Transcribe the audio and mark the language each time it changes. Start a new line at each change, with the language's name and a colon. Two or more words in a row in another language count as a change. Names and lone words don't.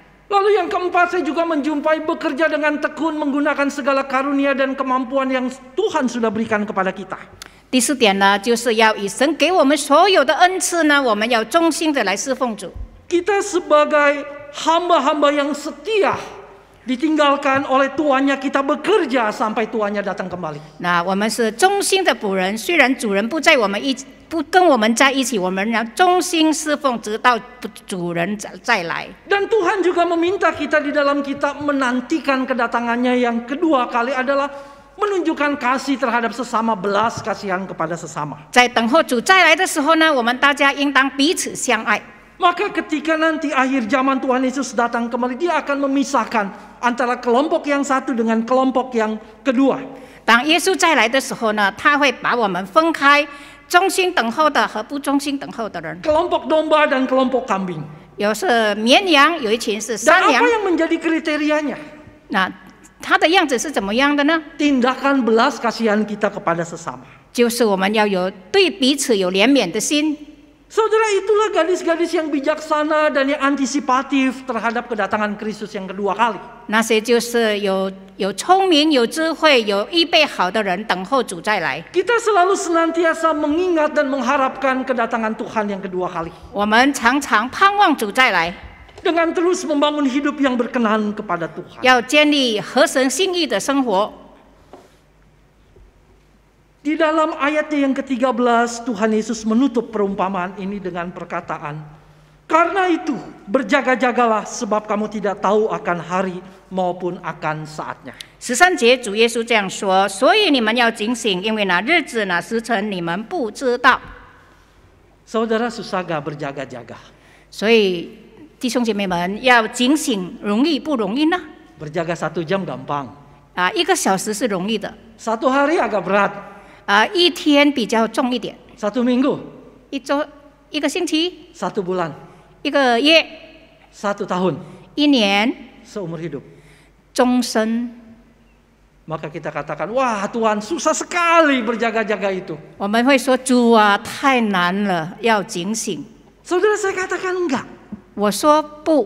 Indonesian: Lalu yang keempat, saya juga menjumpai bekerja dengan tekun menggunakan segala karunia dan kemampuan yang Tuhan sudah berikan kepada kita.
Chinese: 第4点呢，就是要以神给我们所有的恩赐呢，我们要忠心的来侍奉主。
Indonesian: Kita sebagai hamba-hamba yang setia, ditinggalkan oleh tuannya, kita bekerja sampai tuannya datang kembali.
Chinese: 那我们是忠心的仆人，虽然主人不跟我们在一起，我们要忠心侍奉，直到主人再来。
Indonesian: Dan Tuhan juga meminta kita di dalam kita menantikan kedatangannya yang kedua kali adalah menunjukkan kasih terhadap sesama, belas kasihan kepada sesama.
Chinese: 在等候主再来的时候呢，我们大家应当彼此相爱。
Indonesian: Maka ketika nanti akhir zaman Tuhan Yesus datang kembali, dia akan memisahkan antara kelompok yang satu dengan kelompok yang kedua.
Chinese: 当耶稣再来的时候呢，他会把我们分开，忠心等候的和不忠心等候的人。
Indonesian: Kelompok domba dan kelompok kambing.
Chinese: 有是绵羊，有一群是
Indonesian: Dan
Chinese: 山羊
Indonesian: apa。yang menjadi kriterianya?
Chinese: 那它的样子是怎么样的呢？
Indonesian: Tindakan belas kasihan kita kepada sesama.
Chinese: 就是我们要有对彼此有怜悯的心。
Indonesian: Saudara, itulah gadis-gadis yang bijaksana dan yang antisipatif terhadap kedatangan Kristus yang kedua kali.
Chinese: 那些就是有聪明、有智慧、有预备好的人，等候主再来。
Indonesian: Kita selalu senantiasa mengingat dan mengharapkan kedatangan Tuhan yang kedua kali.
Chinese: 我们常常盼望主再来，
Indonesian: Dengan terus membangun hidup yang berkenan kepada Tuhan.
Chinese: 要建立合神心意的生活。
Indonesian: Di dalam ayatnya yang ke-13, Tuhan Yesus menutup perumpamaan ini dengan perkataan, "Karena itu, berjaga-jagalah sebab kamu tidak tahu akan hari maupun akan saatnya."
Chinese: 13 节，主耶稣这样说：“所以你们要警醒，因为那日子、那时辰你们不知道。”
Indonesian: Saudara, susah gak berjaga-jaga?
Chinese: 所以弟兄姐妹们要警醒，容易不容易呢？
Indonesian: Berjaga 1 jam gampang.
Chinese: 1 个小时是容易的，
Indonesian: 1 hari agak berat.
Chinese: 1 天比较重一点，
Indonesian: 1 minggu,
Chinese: 1周、1个星期、
Indonesian: 1 bulan,
Chinese: 1个月、
Indonesian: 1 tahun,
Chinese: 1年、
Indonesian: seumur hidup.
Chinese: 终身。
Indonesian: Maka kita katakan, wah Tuhan susah sekali berjaga-jaga itu.
Chinese: 我们会说：“主啊，太难了，要警醒。
Indonesian: Saudara, saya katakan enggak. ”
Chinese: 我说不，